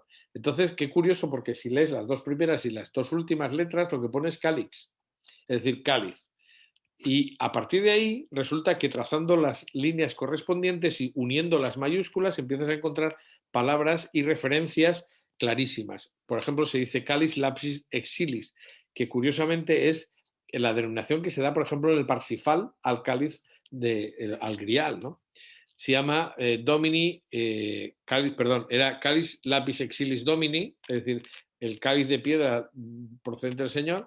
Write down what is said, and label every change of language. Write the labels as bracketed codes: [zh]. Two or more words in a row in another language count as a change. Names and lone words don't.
[es] Entonces, qué curioso, porque si lees las 2 primeras y las 2 últimas letras, lo que pone es Calix, es decir, cáliz. Y a partir de ahí resulta que trazando las líneas correspondientes y uniendo las mayúsculas empiezas a encontrar palabras y referencias clarísimas. Por ejemplo, se dice [la] calis lapsis exilis, [es] que curiosamente es la denominación que se da, por ejemplo, en el Parsifal al cáliz, al grial, ¿no? Se llama Domini, era [la] Calis Lapis Exilis Domini, [es] es decir, el cáliz de piedra procedente del Señor.